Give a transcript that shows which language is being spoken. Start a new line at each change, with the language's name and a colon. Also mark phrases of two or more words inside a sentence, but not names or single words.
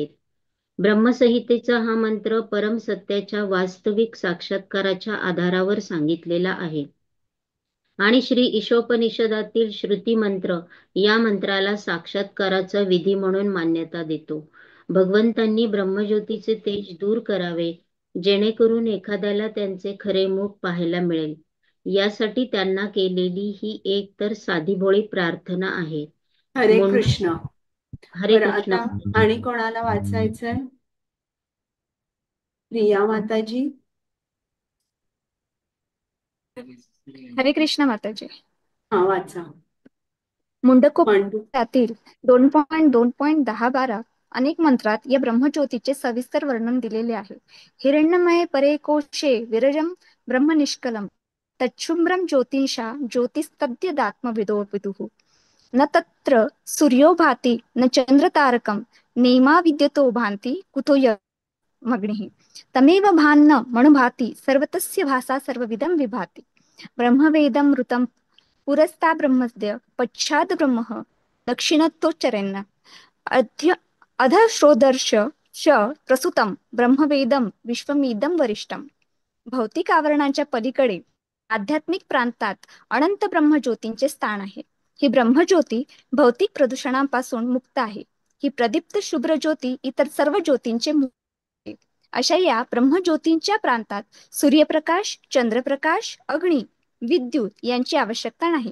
Marathi: ब्रह्मसंहितेचा हा मंत्र परम सत्याच्या वास्तविक साक्षात्काराच्या आधारावर सांगितलेला आहे आणि श्री ईशोपनिषदातील श्रुती मंत्र या मंत्राला साक्षात्काराचा विधी म्हणून मान्यता देतो. भगवंतांनी ब्रह्मज्योतीचे तेज दूर करावे जेणेकरून एखाद्याला त्यांचे खरे मुख पाहायला मिळेल. यासाठी त्यांना केलेली ही एक तर साधीभोळी प्रार्थना आहे. हरे कृष्ण. हरे बरं, कृष्ण. आता आणि कोणाला वाचायचंय? प्रिया माताजी. हरे कृष्ण माताजी. हा, वाचा. मुंडकोपनिषदातील 2.2.10-12 अनेक मंत्रात या ब्रह्मज्योतीचे सविस्तर वर्णन दिलेले आहे.
Sanskrit: हिरण्यमये परे कोशे विरजम ब्रह्मनिष्कलम तच्छुभ्रम ज्योतिषा ज्योतिस्तद्यदात्मविदो विदुः न तत्र सूर्यो भाति न चंद्रतारकम नेमा विद्यतो भान्ति कुतो मग्निः तमेव भान्न मणुभाति सर्वतस्य भासा सर्वविदं विभाति ब्रह्मवेदं ऋतं पुरस्ता ब्रह्मस्य पश्चाद ब्रह्म दक्षिणतोच्चरेन्न अधश्रोदर्श च प्रसुतं ब्रह्मवेदं विश्वमिदं वरिष्ठम.
Marathi: भौतिक आवरणाच्या पलीकडे आध्यात्मिक प्रांतात अनंत ब्रह्मज्योतींचे स्थान आहे. ही ब्रह्मज्योती भौतिक प्रदूषणापासून मुक्त आहे. ही प्रदीप्त शुभ्र ज्योती इतर सर्व ज्योतींचे मूळ आहे. अशा या ब्रह्मज्योतींच्या प्रांतात सूर्यप्रकाश, चंद्रप्रकाश, अग्नी, विद्युत यांची आवश्यकता नाही.